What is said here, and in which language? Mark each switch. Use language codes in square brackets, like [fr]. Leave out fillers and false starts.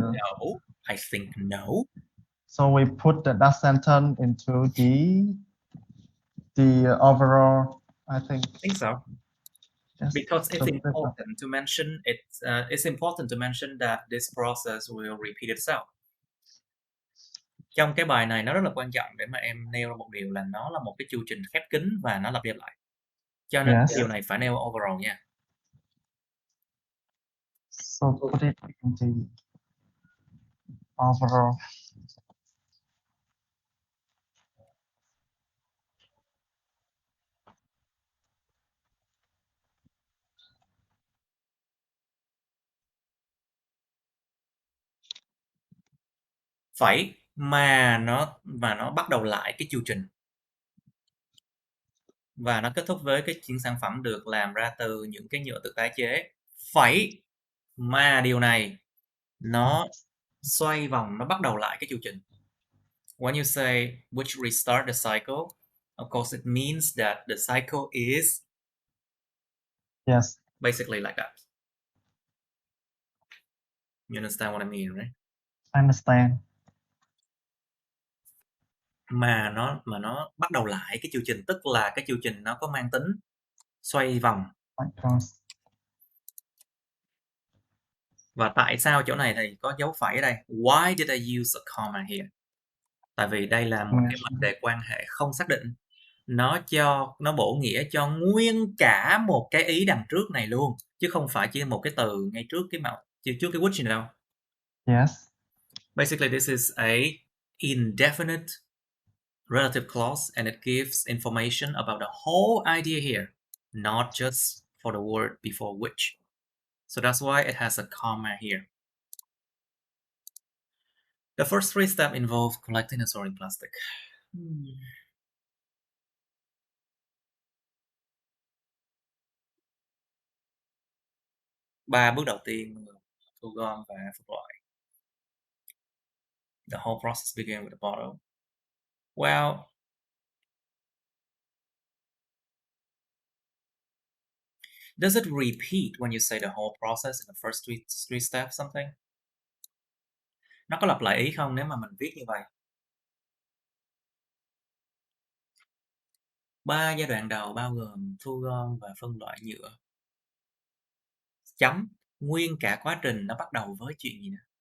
[en] No, I think no. So we put that sentence into the overall, I think. I think so. Yes. Because it's important to mention it. It's important to mention that this process will repeat itself. [vi] Trong cái bài này nó rất là quan trọng để mà em nêu ra một điều là nó là một cái chu trình khép kín và nó lặp đi lặp lại. Cho nên cái điều này phải nêu overall nha. [en] So put it in the overall. [vi] Phải mà nó bắt đầu lại cái chu trình. Và nó kết thúc với những sản phẩm được làm ra từ những cái nhựa tự tái chế. Phải mà điều này nó xoay vòng, nó bắt đầu lại cái chu trình. [en] When you say which restart the cycle, of course it means that the cycle is basically like that. You understand what I mean, right? I understand. [vi] Mà nó bắt đầu lại cái chu trình, tức là cái chu trình nó có mang tính xoay vòng. Và tại sao chỗ này thì có dấu phẩy ở đây? [en] Why did I use a comma here? [vi] Tại vì đây là một cái mệnh đề quan hệ không xác định. Nó bổ nghĩa cho nguyên cả một cái ý đằng trước này luôn, chứ không phải chỉ một cái từ ngay trước cái trước cái which này đâu. [en] Yes. Basically this is a indefinite relative clause and it gives information about the whole idea here, not just for the word before which. So that's why it has a comma here. The first 3 steps involve collecting and storing plastic. [vi] 3 bước đầu tiên thu gom và phân loại. [en] The whole process begins with the bottle. Well, does it repeat when you say the whole process in the first 3 steps something? [vi] Nó có lặp lại ý không nếu mà mình viết như vậy? 3 giai đoạn đầu bao gồm thu gom và phân loại nhựa. Chấm. Nguyên cả quá trình nó bắt đầu với chuyện gì nè?